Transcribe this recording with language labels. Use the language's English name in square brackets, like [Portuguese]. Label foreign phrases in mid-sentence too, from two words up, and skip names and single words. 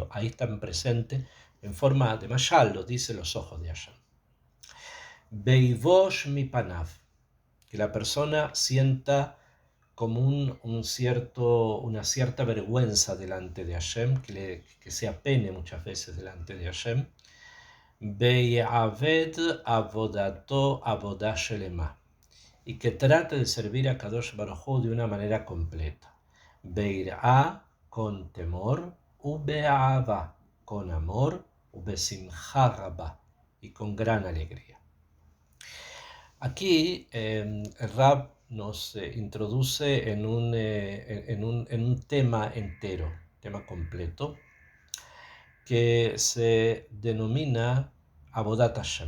[Spanish] Ahí están presentes en forma de mashal, lo dice los ojos de Hashem. [Hebrew] ויבוש מפניו, [Spanish] que la persona sienta como una cierta vergüenza delante de Hashem, que se apene muchas veces delante de Hashem. [Hebrew] ויעבוד עבודתו עבודה שלמה, [Spanish] y que trate de servir a [Hebrew] קדוש ברוך הוא [Spanish] de una manera completa. Beirá, con temor, ube'ava, con amor, [Hebrew] ובשמחה רבה, [Spanish] y con gran alegría. Aquí el Rab nos introduce en un tema entero, tema completo, que se denomina [Hebrew] עבודת השם.